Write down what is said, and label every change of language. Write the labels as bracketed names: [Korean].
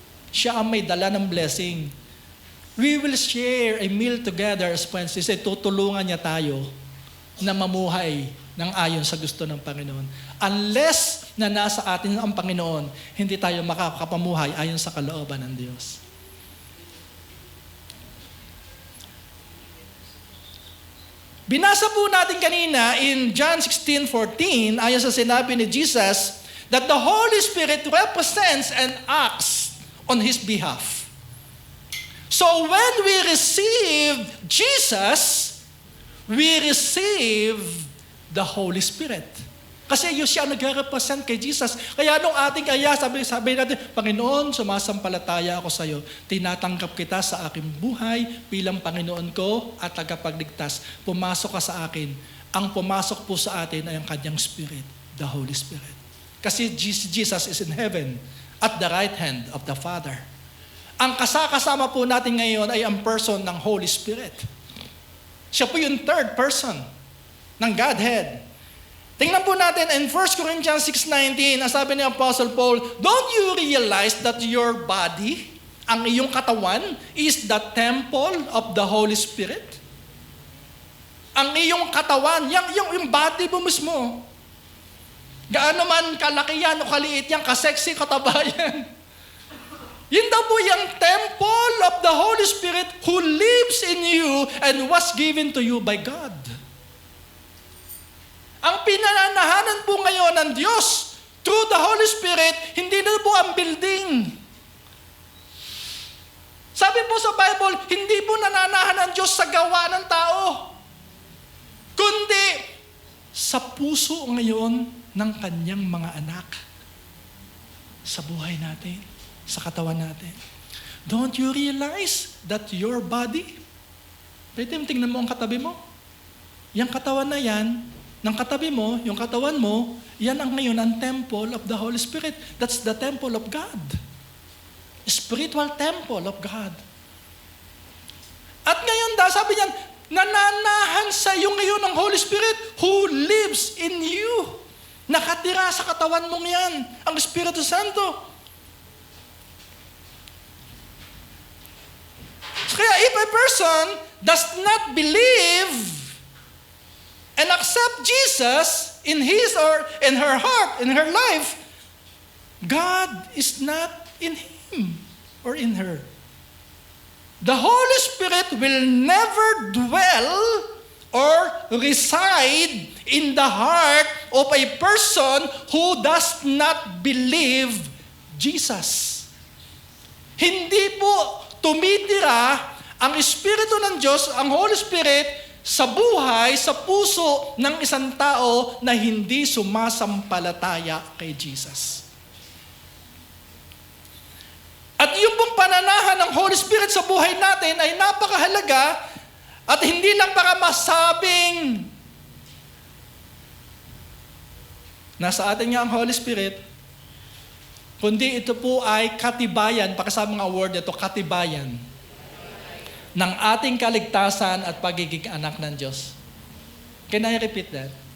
[Filipino] Siya ang may dala ng blessing. [English] We will share a meal together as friends. [Filipino] Kasi tutulungan niya tayo na mamuhay ng ayon sa gusto ng Panginoon. Unless na nasa atin ang Panginoon, hindi tayo makakapamuhay ayon sa kalooban ng Diyos. Binasa po natin kanina in John 16:14, ayon sa sinabi ni Jesus, [English] that the Holy Spirit represents and acts on His behalf. So when we receive Jesus, we receive the Holy Spirit. [Filipino] Kasi yun siya nag-represent kay Jesus. Kaya nung ating sabi natin, Panginoon, sumasampalataya ako sa iyo. Tinatanggap kita sa aking buhay bilang Panginoon ko at tagapagligtas. Pumasok ka sa akin. Ang pumasok po sa atin ay ang kanyang Spirit, the Holy Spirit. [English] Kasi Jesus is in heaven at the right hand of the Father. [Filipino] Ang kasama po natin ngayon ay ang person ng Holy Spirit. Siya po yung third person ng Godhead. Tingnan po natin in 1 Corinthians 6:19, ang sabi ni Apostle Paul, [English] don't you realize that your body, [Filipino] ang iyong katawan, [English] is the temple of the Holy Spirit? [Filipino] Ang iyong katawan, yung body mo mismo, gaano man kalaki yan o kaliit yan, kasexy, kataba yan. Yun daw po yung [English] temple of the Holy Spirit who lives in you and was given to you by God. [Filipino] Ang pinananahanan po ngayon ng Diyos through the Holy Spirit, hindi na po ang building. Sabi po sa Bible, hindi po nananahan ng Diyos sa gawa ng tao, kundi sa puso ngayon ng kanyang mga anak. sa buhay natin, sa katawan natin. [English] Don't you realize that your body, [Filipino] pwede mo tingnan mo ang katabi mo. Yung katawan na yan, ng katabi mo, yung katawan mo, yan ang ngayon ang temple of the Holy Spirit. [English] That's the temple of God. Spiritual temple of God. [Filipino] At ngayon, sabi niyan, nananahan sa iyo ngayon ang Holy Spirit [English] who lives in you. [Filipino] Nakatira sa katawan mong yan, ang Espiritu Santo. [English] Kaya if a person does not believe and accept Jesus in his or in her heart, in her life, God is not in him or in her. The Holy Spirit will never dwell or reside in the heart of a person who does not believe Jesus. [Filipino] Hindi po tumitira ang Espiritu ng Diyos, ang Holy Spirit, sa buhay, sa puso ng isang tao na hindi sumasampalataya kay Jesus. At yung pong pananahan ng Holy Spirit sa buhay natin ay napakahalaga at hindi lang para masabing nasa atin nga ang Holy Spirit, kundi ito po ay katibayan, pakasama mga word ito, katibayan ng ating kaligtasan at pagiging anak ng Diyos. [English] Can I repeat that?